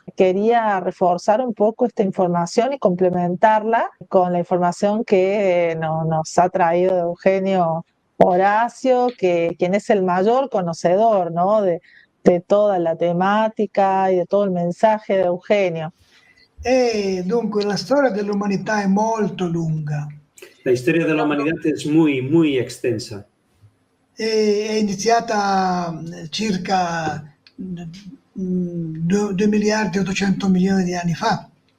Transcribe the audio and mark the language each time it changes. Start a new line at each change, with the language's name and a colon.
Spanish: Quería reforzar un poco esta información y complementarla con la información que nos ha traído Eugenio Horacio, quien es el mayor conocedor, ¿no? de toda la temática y de todo el mensaje de Eugenio.
Italian: Dunque, la storia dell'umanità è molto lunga.
Spanish: La historia de la humanidad es muy, muy extensa.
Italian: È iniziata circa 2 miliardi e 800 milioni di anni fa.